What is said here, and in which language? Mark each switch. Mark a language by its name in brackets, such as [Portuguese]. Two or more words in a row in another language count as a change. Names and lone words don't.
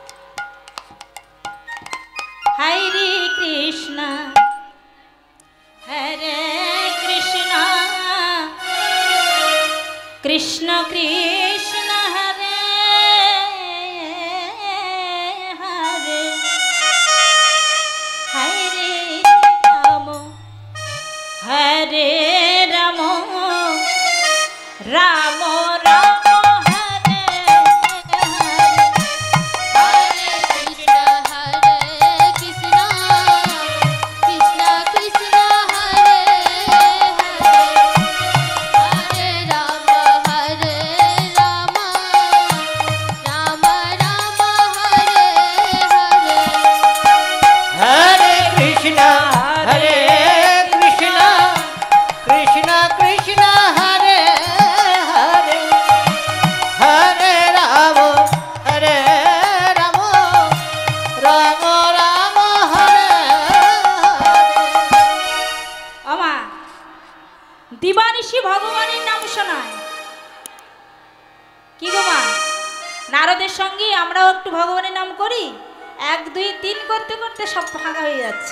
[Sanskrit] হরে কৃষ্ণ হরে কৃষ্ণ কৃষ্ণ কৃষ্ণ হরে হরে হরে রাম হরে রাম রাম রাম হরে हरे कृष्ण कृष्ण कृष्ण कृष्ण हरे हरे राम राम राम राम हरे हरे हरे कृष्ण कृष्ण कृष्ण हरे हरे हरे राम राम राम हरे [Bangla] আমা দিবানিশি ভগবানের নাম শোনায়। কি গো মা, নারদের সঙ্গে আমরাও একটু ভগবানের নাম করি। ১ ২ ৩ করতে করতে সব ফাঁকা হয়ে যাচ্ছে।